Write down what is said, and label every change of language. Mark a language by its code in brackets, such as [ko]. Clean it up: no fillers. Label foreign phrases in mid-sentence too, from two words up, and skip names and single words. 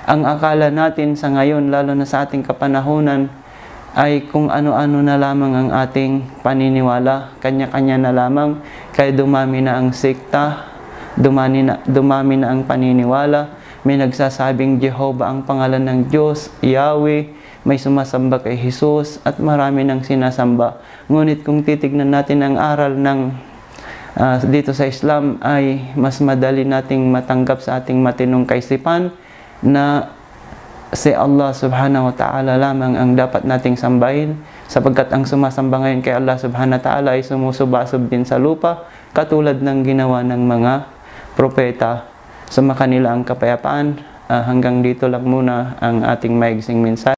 [tl] Ang akala natin sa ngayon, lalo na sa ating kapanahunan, ay kung ano-ano na lamang ang ating paniniwala, kanya-kanya na lamang, kaya dumami na ang sekta, dumami na ang paniniwala, may nagsasabing Jehovah ang pangalan ng Diyos, Yahweh, may sumasamba kay Jesus, at marami nang sinasamba. Ngunit kung titignan natin ang aral ng dito sa Islam, ay mas madali nating matanggap sa ating matinong kaisipan na si Allah [ar] سبحانه وتعالى [tl] lamang ang dapat nating sambahin, sapagkat ang sumasamba ngayon kay Allah [ar] سبحانه وتعالى [tl] ay sumusubasob din sa lupa, katulad ng ginawa ng mga propeta. Sa kanila ang kapayapaan. Hanggang dito lang muna ang ating maigsing mensahe.